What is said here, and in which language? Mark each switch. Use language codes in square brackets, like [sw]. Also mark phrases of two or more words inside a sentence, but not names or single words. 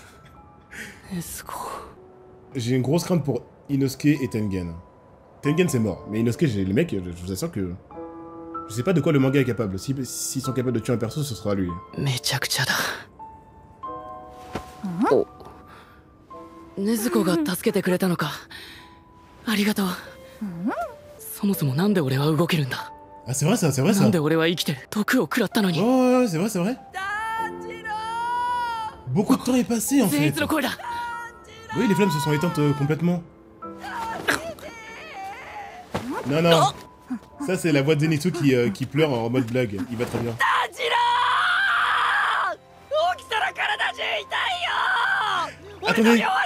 [fr] J'ai une grosse crainte pour Inosuke et Tengen. Tengen c'est mort, mais Inosuke, le mec, je vous assure que... Je sais pas de quoi le manga est capable. S'ils sont capables de tuer un perso, ce sera lui. Oh. [ja] Nezuko が助けてくれたのか。ありがとう。そもそもなんで俺は動けるんだ。 [fr] Ah c'est vrai ça, c'est vrai ça. [ja] なんで俺は生きてる。毒を食らったのに。 [fr] Oh c'est vrai, c'est vrai. Beaucoup de temps est passé en fait. Oui, les flammes se sont éteintes complètement. Non. Ça c'est la voix de Zenitsu qui pleure en mode blague. Il va très bien. Attendez.